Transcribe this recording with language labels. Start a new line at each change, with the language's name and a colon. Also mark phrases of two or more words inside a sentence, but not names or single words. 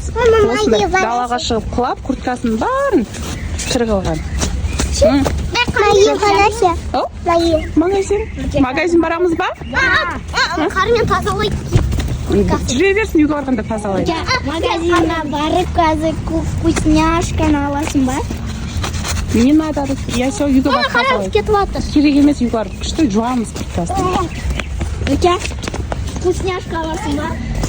Kazakh: Осындай далаға шығып құлап, курткасын барын кіріп алған. Магазин барамыз ба? Қармен тазалайды. Жүре берсін, үйге барғанда тазалайды. Магазинға барып, қазір вкусняшканы аласың ба?
Russian: Не надо. Я все үйге
Kazakh: Ана барып қараңыз тазалаймын. кетіп жатыр. Керек емес үйге барып күшті жуамыз құртасың. Өке, вкусняшка аласың ба?